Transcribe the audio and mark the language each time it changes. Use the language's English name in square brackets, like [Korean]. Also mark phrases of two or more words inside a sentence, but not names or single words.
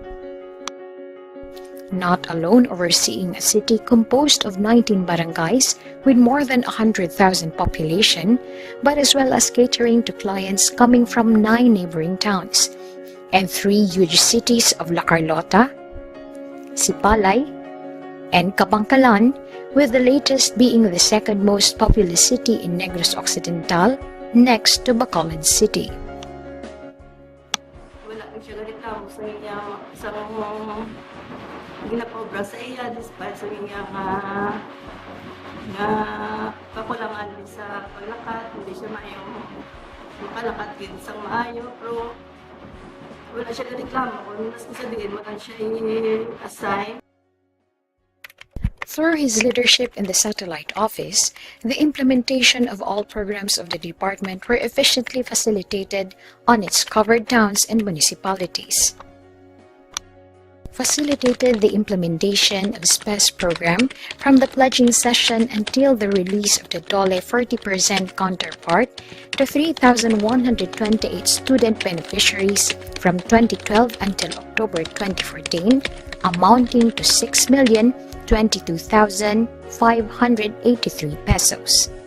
[English] Not alone overseeing a city composed of 19 barangays with more than 100,000 population, but as well as catering to clients coming from 9 neighboring towns and 3 huge cities of La Carlota, Sipalay, and Kabangkalan, with the latest being the second most populous city in Negros Occidental, next to Bacolod City. [Hiligaynon] Wala na siya reklamo sa iya sa ginapobra sa iya despite sa iya nga kakulangan din sa paglakad, hindi siya makalakad din sa maayo, pero wala siya reklamo kung mas sabihin mo lang siya i-assign. [English] Through his leadership in the satellite office, the implementation of all programs of the department were efficiently facilitated on its covered towns and municipalities. Facilitated the implementation of SPES program from the pledging session until the release of the DOLE 40% counterpart to 3,128 student beneficiaries from 2012 until October 2014, amounting to 6,022,583 pesos.